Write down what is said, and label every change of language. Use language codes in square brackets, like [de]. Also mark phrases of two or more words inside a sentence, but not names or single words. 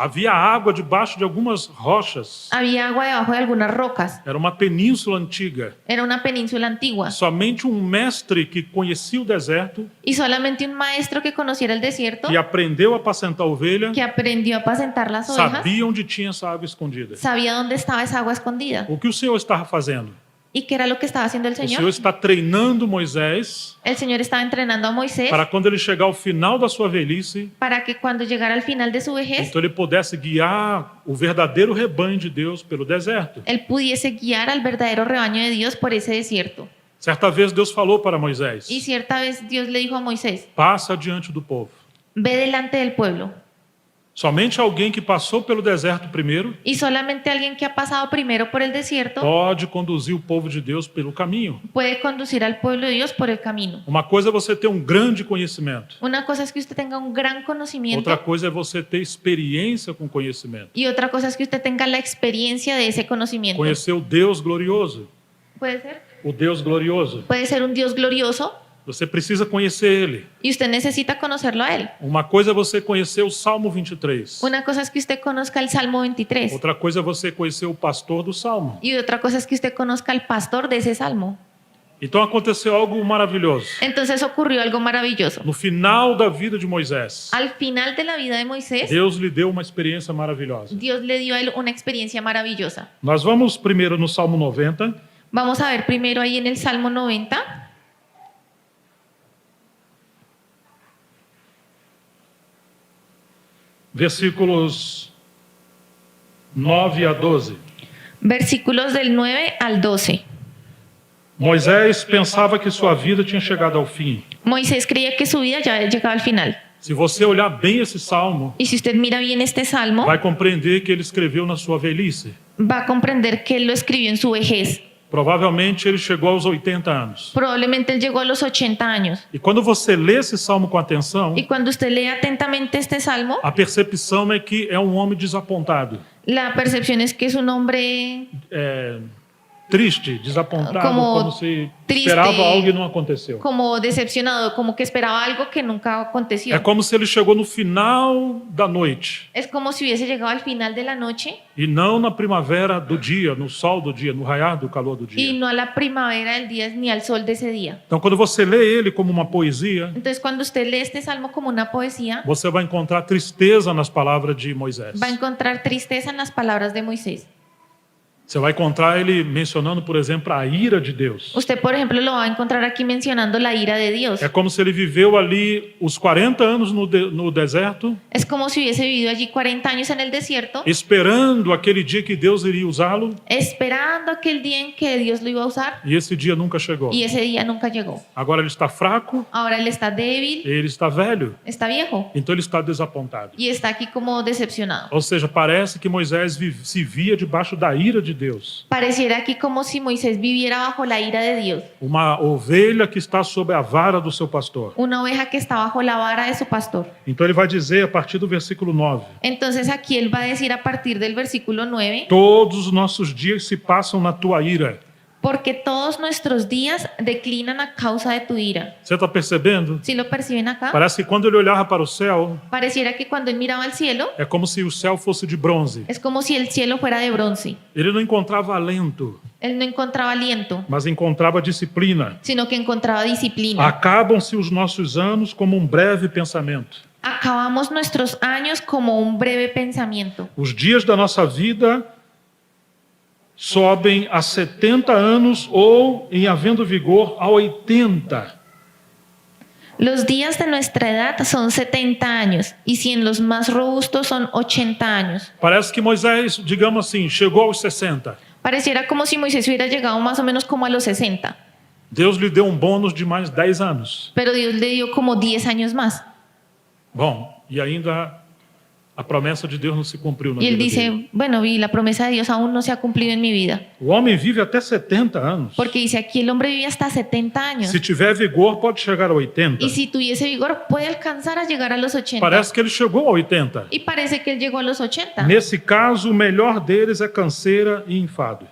[pt] Havia água debaixo de algumas rochas. [es] Había agua debajo de algunas rocas. [pt] Era uma península antiga. [es] Era una península antigua. [pt] Somente um mestre que conhecia o deserto [es] Y solamente un maestro que conociera el desierto, [pt] e aprendeu a apacentar a ovelha, [es] que aprendió a apacentar las ovejas, [pt] sabia onde tinha essa água escondida. [es] sabía dónde estaba esa agua escondida. [pt] O que o Senhor estava fazendo? [es] ¿Y qué era lo que estaba haciendo el [pt] O Senhor [es] Señor? [pt] está treinando Moisés [es] El Señor estaba entrenando a Moisés [pt] para quando ele chegar ao final da sua velhice, [es] para que cuando llegara al final de su vejez, [pt] então ele pudesse guiar o verdadeiro rebanho de Deus pelo deserto. [es] él pudiese guiar al verdadero rebaño de Dios por ese desierto. [pt] Certa vez Deus falou para Moisés: [es] Y cierta vez Dios le dijo a Moisés, [pt] passa diante do povo. [es] ve delante del pueblo. [pt] Somente alguém que passou pelo deserto primeiro [es] Y solamente alguien que ha pasado primero por el desierto [pt] pode conduzir o povo de Deus pelo caminho. [es] puede conducir al pueblo de Dios por el camino. [pt] Uma coisa é você ter um grande conhecimento. [es] Una cosa es que usted tenga un gran conocimiento [pt] Outra coisa é você ter experiência com conhecimento. [es] y otra cosa es que usted tenga la experiencia de ese conocimiento. [pt] Conhecer o Deus glorioso. [es] Puede ser. [pt] O Deus glorioso. [es] Puede ser un Dios glorioso [pt] Você precisa conhecer Ele. [es] y usted necesita conocerlo a él. [pt] Uma coisa é você conhecer o Salmo 23. [es] Una cosa es que usted conozca el Salmo 23 [pt] Outra coisa é você conhecer o pastor do Salmo. [es] y otra cosa es que usted conozca al pastor de ese salmo. [pt] Então aconteceu algo maravilhoso. [es] Entonces ocurrió algo maravilloso. [pt] No final da vida de Moisés, [es] Al final de la vida de Moisés, [pt] Deus lhe deu uma experiência maravilhosa. [es] Dios le dio a él una experiencia maravillosa. [pt] Nós vamos primeiro no Salmo 90, [es] Vamos a ver primero ahí en el Salmo 90, [pt] versículos 9 a 12. [es] versículos del 9 al 12. [pt] Moisés pensava que sua vida tinha chegado ao fim. [es] Moisés creía que su vida ya había llegado al final. [pt] Se você olhar bem esse salmo, [es] Y si usted mira bien este salmo, [pt] vai compreender que ele escreveu na sua velhice. [es] va a comprender que él lo escribió en su vejez. [pt] Provavelmente ele chegou aos 80 anos. [es] Probablemente él llegó a los 80 años. [pt] E quando você lê esse salmo com atenção, [es] Y cuando usted lee atentamente este salmo, [pt] a percepção é que é um homem desapontado. [es] la percepción es que es un hombre [pt] Triste, desapontado, [es] Como como se triste. [pt] esperava algo e não aconteceu. [es] como decepcionado, como que esperaba algo que nunca aconteció. [pt] É como se ele chegou no final da noite [es] Es como si hubiese llegado al final de la noche [pt] e não na primavera do dia, no sol do dia, no raiar do calor do [es] y [pt] dia. [es] no a la primavera del día ni al sol de ese día. [pt] Então, quando você lê ele como uma poesia, [es] Entonces, cuando usted lee este salmo como una poesía, [pt] você vai encontrar tristeza nas palavras de Moisés. [es] va a encontrar tristeza en las palabras de Moisés. [pt] Você vai encontrar ele mencionando, por exemplo, a ira de Deus. [es] Usted, por ejemplo, lo va a encontrar aquí mencionando la ira de Dios. [pt] É como se ele viveu ali os 40 anos no deserto, [es] Es como si hubiese vivido allí 40 años en el desierto, [pt] esperando aquele dia que Deus iria usá-lo, [es] esperando aquel día en que Dios lo iba a usar, [pt] e esse dia nunca chegou. [es] y ese día nunca llegó. [pt] Agora ele está fraco, [es] Ahora él está débil, [pt] ele está velho, [es] está viejo, [pt] então ele está desapontado. [es] y está aquí como decepcionado. [pt] Ou seja, parece que Moisés se via debaixo da ira de Deus. [es] Pareciera aquí como si Moisés viviera bajo la ira de Dios, [pt] Uma ovelha que está sob a vara do seu pastor. [es] una oveja que está bajo la vara de su pastor. [pt] Então ele vai dizer a partir do versículo 9: [es] Entonces aquí él va a decir a partir del versículo 9, [pt] todos os nossos dias se passam na tua ira. [es] porque todos nuestros días declinan a causa de tu ira. [pt] Você está percebendo? [es] ¿Sí lo perciben acá? [pt] Parece que quando ele olhava para o céu, [es] Pareciera que cuando él miraba al cielo, [pt] é como se o céu fosse de bronze. [es] es como si el cielo fuera de bronce. [pt] Ele não encontrava alento, [es] Él no encontraba aliento, [pt] mas encontrava disciplina. [es] sino que encontraba disciplina. [pt] Acabam-se os nossos anos como breve pensamento. [es] Acabamos nuestros años como un breve pensamiento. [pt] Os dias da nossa vida sobem a 70 anos ou, em havendo vigor, a 80. [es] Los días de nuestra edad son 70 años y si en los más robustos son 80 años. [pt] Parece que Moisés, digamos assim, chegou aos 60. [es] Pareciera como si Moisés hubiera llegado más o menos como a los 60, [pt] Deus lhe deu bônus de mais 10 anos. [es] pero Dios le dio como 10 años más. [pt] Bom, e ainda a promessa de Deus não se cumpriu na [es] Y él [pt] vida dele. [es] dice, bueno, vi, la promesa de Dios aún no se ha cumplido en mi vida. [pt] O homem vive até 70 anos. [es] Porque dice aquí el hombre vive hasta 70 años. [pt] Se tiver vigor, pode chegar a 80. [es] Y si tuviese vigor, puede alcanzar a llegar a los 80. [pt] Parece que ele chegou a 80. [es] Y parece que él llegó a los 80. [pt] Nesse caso, o melhor deles é canseira e enfado.